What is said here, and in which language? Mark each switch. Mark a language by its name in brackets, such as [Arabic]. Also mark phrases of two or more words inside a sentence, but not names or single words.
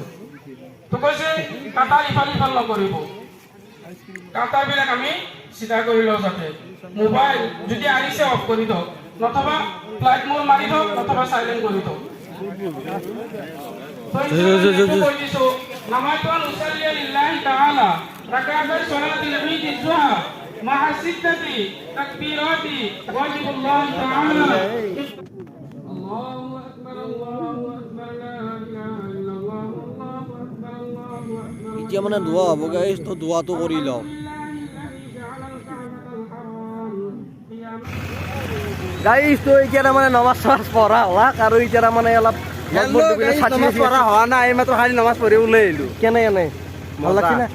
[Assamese] তো কৈছে কাটাৰ ইফাল নকৰিব, কাটাৰবিলাক আমি চিধা কৰি লওঁ। যাতে মোবাইল যদি আহিছে অফ কৰি দিয়ক, নথবা [English] flight mode [Assamese] মাৰি দিয়ক, নথবা চাইলেণ্ট কৰি দিয়ক। কৈ দিছোঁ, [Arabic] نمازن أصلي لله تعالى ركعتي صلاة العيد الضحى مع ستة تكبيرات واجب الله تعالى. الله أكبر، الله أكبر، لا إله إلا الله، الله أكبر، الله أكبر. [Assamese] এতিয়া মানে দোৱা হ'ব গাইজ, তো দোৱাটো কৰি লওঁ। গাইজ, তো এতিয়া তাৰমানে নমাজ চমাজ পঢ়া হোৱাক, আৰু এতিয়া তাৰমানে অলপ নমাজ পঢ়া হোৱা নাই, এইমাত্ৰ খালি নমাজ পঢ়ি ওলাই আহিলোঁ। [Bangla] কেনে ভাল লাগছে না?